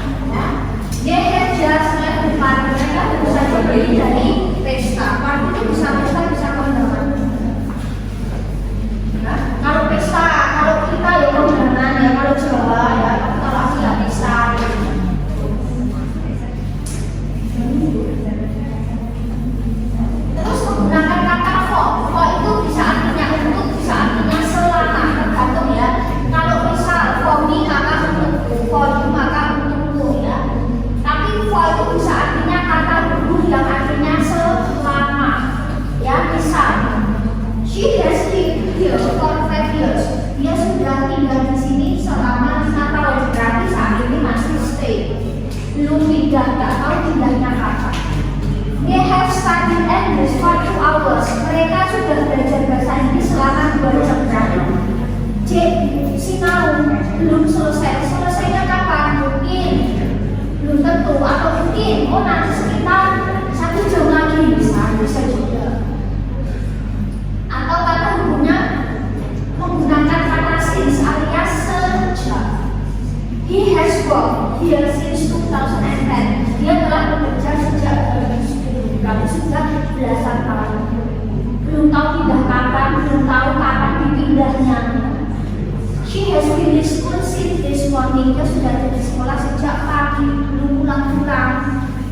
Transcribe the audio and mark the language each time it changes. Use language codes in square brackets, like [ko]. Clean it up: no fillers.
[en] Ya, they have just left the party. [id] Mereka baru saja balik dari pesta. Party itu bisa pesta, bisa kondangan. Ya, kalau pesta, kalau kita ya kondangan ya, kalau Jawa ya, kalau aku nggak bisa. Terus menggunakan kata for itu bisa artinya untuk, bisa artinya selama, tergantung ya. Kalau misal [en] for me [id] maka untukku, [en] for you [id] maka untukku ya. Tapi for itu bisa artinya kata dulu yang artinya selama ya. [en] Misal she has lived here for 5 years. [id] Dia sudah tinggal di sini selama 5 tahun. Berarti saat ini masih stay. Belum pindah, nggak tahu pindahnya kapan. [en] They have studied English for 2 hours. [id] Mereka sudah belajar bahasa Inggris selama 2 jam. J. Sinau belum selesai. Selesainya kapan? Mungkin belum tentu, atau mungkin nanti sekitar 1 jam lagi bisa juga. Atau kata hubungnya menggunakan kata since alias sejak. [en] He has worked here since 2010. [id] Dia telah bekerja sejak 2010. Berarti sudah belasan tahun. Belum tahu pindah kapan, belum tahu kapan dipindahnya. [en] She has finished school since this morning. [id] Dia sudah ada di sekolah sejak pagi, belum pulang-pulang.